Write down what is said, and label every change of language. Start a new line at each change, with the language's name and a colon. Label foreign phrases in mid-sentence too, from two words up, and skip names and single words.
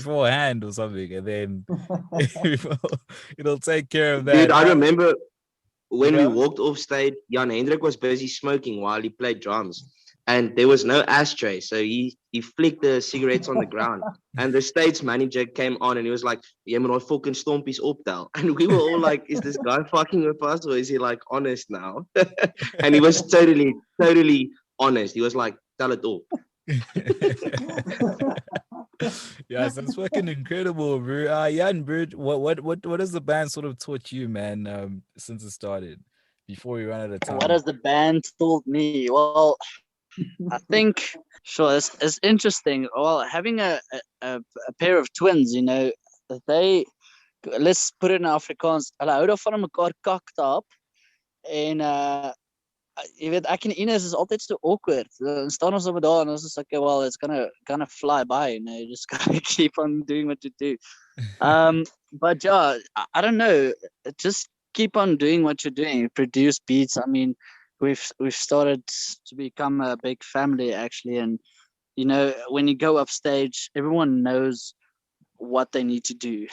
English: beforehand or something, and then it'll take care of Dude, that. I remember when we Yeah. walked off stage, Jan Hendrik was busy smoking while he played drums. And there was no ashtray. So he flicked the cigarettes on the ground. And the stage manager came on and he was like,
Afrikaans: "Jy moet daai fucking stompies optel."
English: And we were all like, is this guy fucking with us or is he like honest now? And he was totally, totally honest. He was like, "Tell it all." Yes, that's fucking incredible, bro. Jan, bro, what has the band sort of taught you, man, since it started, before we run out of time? What has the band told me? Well, I think sure it's interesting. Well, having a pair of twins, they let's put it in Afrikaans.
Afrikaans: Hulle hou daarvan om mekaar kak te hap en jy weet ek en Ines is altyd so awkward. Dan staan ons op daar en ons is
English: like, okay, well, it's gonna fly by, you just gotta keep on doing what you do. But yeah, I don't know, just keep on doing what you're doing, produce beats. I mean, we've started to become a big family actually, and when you go upstage, everyone knows what they need to do.